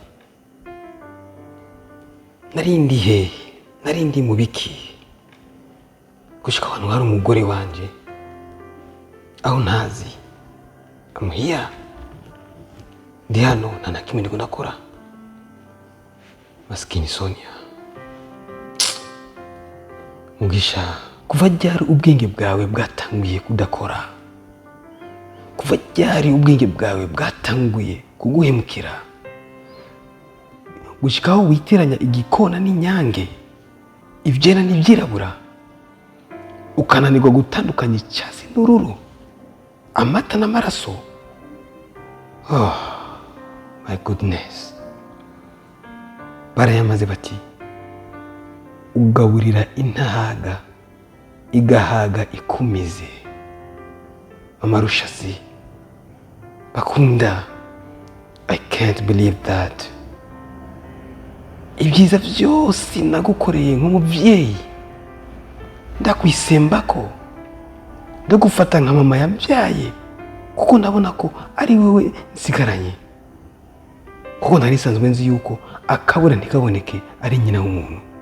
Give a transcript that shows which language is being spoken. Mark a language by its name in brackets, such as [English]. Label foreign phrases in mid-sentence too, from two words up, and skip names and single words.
[Rundi] Narindi mu biki gushika abantu hari umugore wanje aho ntazi. [English] I'm here. [Rundi] Ndi hano nta kimwe ndiko ndakora. [Swahili] Maskini Sonia. [Rundi] Mugisha, kuva ryari ubwenge bwawe bwatanguye kudakora? Kuva ryari ubwenge bwawe bwatanguye kuguhemukira? Gushikaho witeranya igikona n'inyange, ibyera n'ibyirabura, ukananirwa gutandukanya icyatsi n'ururu, amata n'amaraso. [English] Oh my goodness. [Rundi] Barayamaze bati ugaburira intahaga igahaga ikumize. Mama Rushatsi bakunda, [English] I can't believe that. [Rundi] Ibyiza byose nagukoreye nk'umubyeyi ndakwisembako, ndagufata nka mama yambyaye, kuko ndabona ko ari wewe nsigaranye, kuko ntari sanzwe nzi yuko akabura ntikaboneke ari nyina w'umuntu.